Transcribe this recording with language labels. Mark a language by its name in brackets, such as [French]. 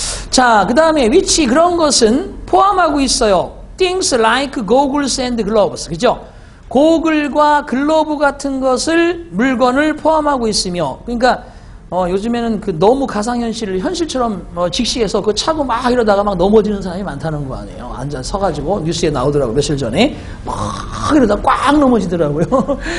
[Korean] 자, 그 다음에 which 그런 것은 포함하고 있어요. [English] things like goggles and gloves. [Korean] 그죠? 고글과 글러브 같은 것을 물건을 포함하고 있으며 그러니까 요즘에는 그 너무 가상현실을 현실처럼 직시해서 그거 차고 막 이러다가 막 넘어지는 사람이 많다는 거 아니에요. 앉아 서가지고 뉴스에 나오더라고요. 며칠 전에 막 이러다가 꽉 넘어지더라고요.